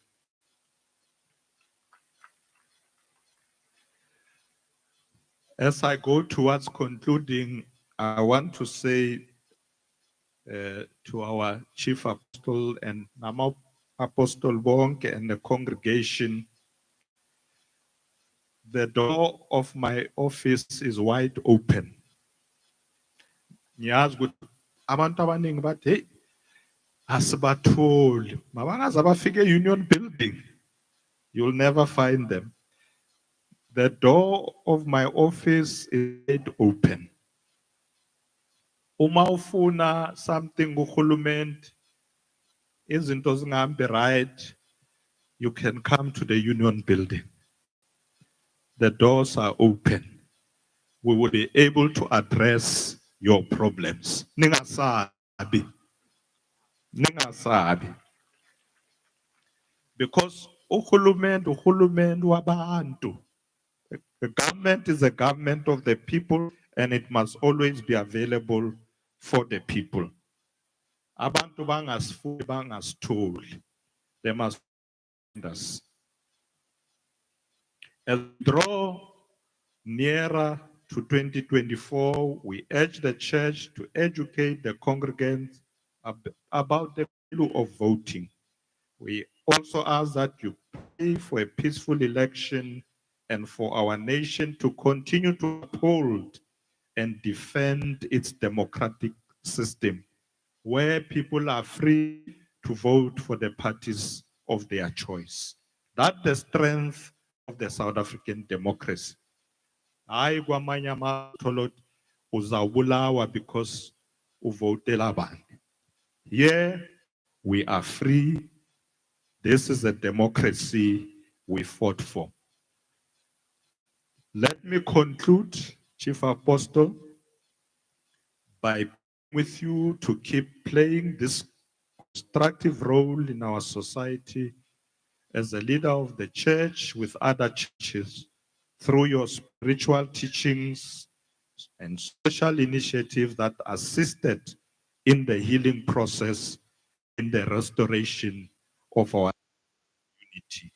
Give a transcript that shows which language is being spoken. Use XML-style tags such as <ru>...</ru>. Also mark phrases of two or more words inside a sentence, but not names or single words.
<en>As I go towards concluding, I want to say to our Chief Apostle and Nama Apostle Bonk and the congregation, the door of my office is wide open.</en> <zu>Ngiyazi ukuthi abantu abaningi bathi hey asibatholi mabangaze abafike e-Union Building.</zu> <en>You'll never find them. The door of my office is wide open.</en> <zu>Uma ufuna</zu> <en>something</en> <zu>kuhulumende, izinto zingahambi</zu> <en>right, you can come to the Union Building. The doors are open. We will be able to address your problems.</en> <zu>Ningasabi. Ningasabi. Because uhulumende wabantu.</zu> <en>The government is a government of the people, and it must always be available for the people.</en> <zu>Abantu bangasifuni bangasitholi.</zu> <en>They must find us. As we draw nearer to 2024, we urge the church to educate the congregants about the value of voting. We also ask that you pray for a peaceful election and for our nation to continue to uphold and defend its democratic system, where people are free to vote for the parties of their choice. That's the strength of the South African democracy.</en> <zu>Hayi kwamanye amatholo uzawubulawa because uvotela abantu.</zu> <en>Here we are free. This is a democracy we fought for. Let me conclude, Chief Apostle, by with you to keep playing this constructive role in our society as a leader of the church with other churches through your spiritual teachings and social initiatives that assisted in the healing process, in the restoration of our unity.</en>